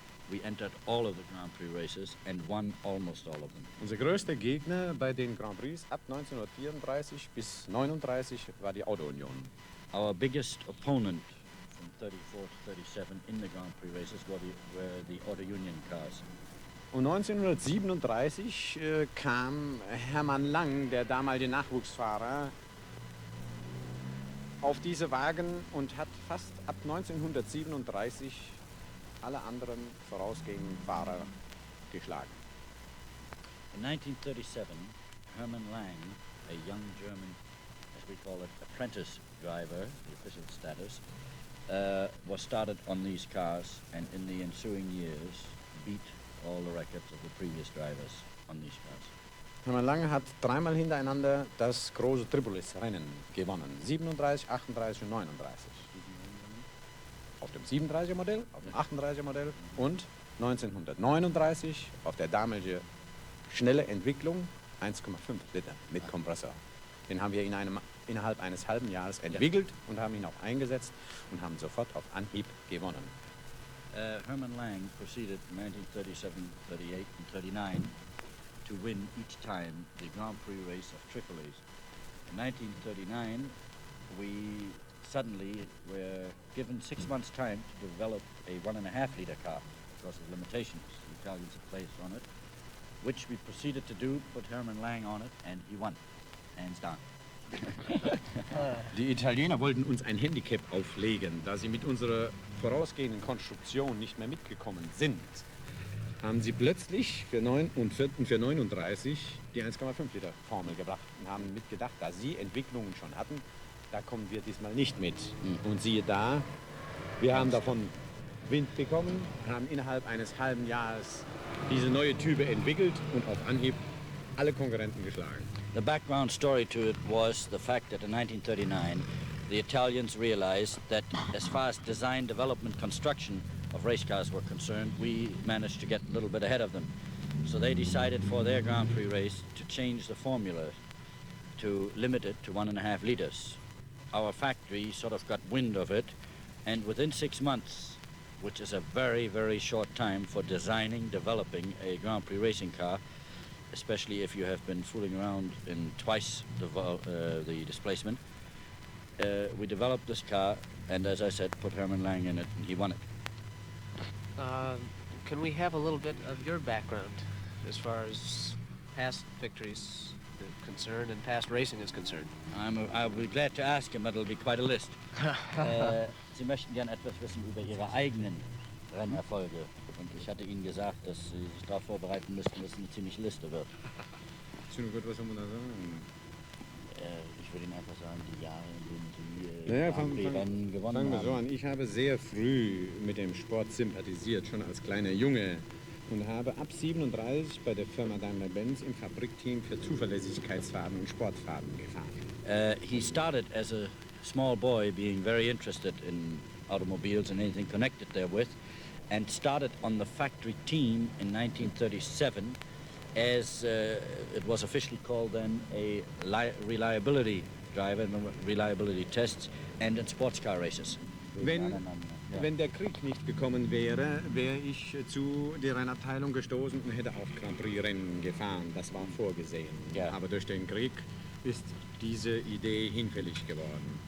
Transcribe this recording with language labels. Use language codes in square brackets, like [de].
[en] We entered all of the Grand Prix races and won almost all of them. [de] Unser größter Gegner bei den Grand Prix ab 1934 bis 1939 war die Auto-Union. [en] Our biggest opponent from 34 to 37 in the Grand Prix races were the Auto Union cars. [de] Und 1937 kam Hermann Lang, der damalige Nachwuchsfahrer, auf diese Wagen und hat fast ab 1937 alle anderen vorausgehenden Fahrer geschlagen. [en] In 1937, Hermann Lang, a young German, as we call it, apprentice driver, the official status, was started on these cars and in the ensuing years beat all the records of the previous drivers on these cars. [de] Hermann Lang hat dreimal hintereinander das große Tripolis-Rennen gewonnen. 37, 38 und 39. Auf dem 37er Modell, auf dem 38er Modell und 1939 auf der damaligen schnelle Entwicklung 1,5 Liter mit Kompressor. Den haben wir innerhalb eines halben Jahres entwickelt und haben ihn auch eingesetzt und haben sofort auf Anhieb gewonnen. [en] Hermann Lang proceeded in 1937, 38 and 39 to win each time the Grand Prix race of Tripolis. In 1939, we suddenly were given 6 months' time to develop a 1.5-liter car because of limitations the Italians had placed on it, which we proceeded to do, put Hermann Lang on it, and he won, hands down. [de] Die Italiener wollten uns ein Handicap auflegen, da sie mit unserer vorausgehenden Konstruktion nicht mehr mitgekommen sind. Haben sie plötzlich für 39 die 1,5 Liter Formel gebracht und haben mitgedacht, da sie Entwicklungen schon hatten, da kommen wir diesmal nicht mit. Und siehe da, wir haben davon Wind bekommen, haben innerhalb eines halben Jahres diese neue Type entwickelt und auf Anhieb alle Konkurrenten geschlagen. [en] The background story to it was the fact that in 1939, the Italians realized that as far as design, development, construction of race cars were concerned, we managed to get a little bit ahead of them. So they decided for their Grand Prix race to change the formula to limit it to 1.5 liters. Our factory sort of got wind of it, and within 6 months, which is a very, very short time for designing, developing a Grand Prix racing car, especially if you have been fooling around in twice the displacement, we developed this car, and as I said, put Hermann Lang in it, and he won it. Can we have a little bit of your background as far as past victories are concerned and past racing is concerned? I'll be glad to ask him, but it'll be quite a list. [de] Sie möchten gern etwas wissen über Ihre eigenen Rennerfolge. Und ich hatte Ihnen gesagt, dass Sie sich darauf vorbereiten müssten, dass es eine ziemliche Liste wird. Schön gut, was soll man da sagen? Ich würde Ihnen einfach sagen, die Jahre, in denen Sie fangen Rennen gewonnen wir haben. so an. Ich habe sehr früh mit dem Sport sympathisiert, schon als kleiner Junge. Und habe ab 37 bei der Firma Daimler-Benz im Fabrikteam für Zuverlässigkeitsfahren und Sportfahren gefahren. [en] He started as a small boy being very interested in automobiles and anything connected therewith, and started on the factory team in 1937 as it was officially called then a reliability driver in reliability tests and in sports car races. [de] Wenn der Krieg nicht gekommen wäre, wäre ich zu der Rennabteilung gestoßen und hätte auch Grand Prix Rennen gefahren. Das war vorgesehen. Ja. Aber durch den Krieg ist diese Idee hinfällig geworden.